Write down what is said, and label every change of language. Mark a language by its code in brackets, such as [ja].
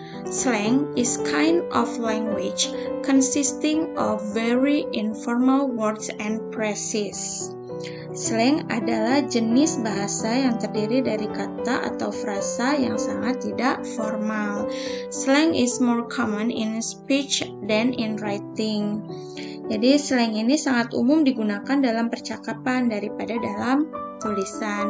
[en] Slang is kind of language consisting of very informal words and phrases. [id] Slang adalah jenis bahasa yang terdiri dari kata atau frasa yang sangat tidak formal. [en] Slang is more common in speech than in writing. [id] Jadi slang ini sangat umum digunakan dalam percakapan daripada dalam tulisan.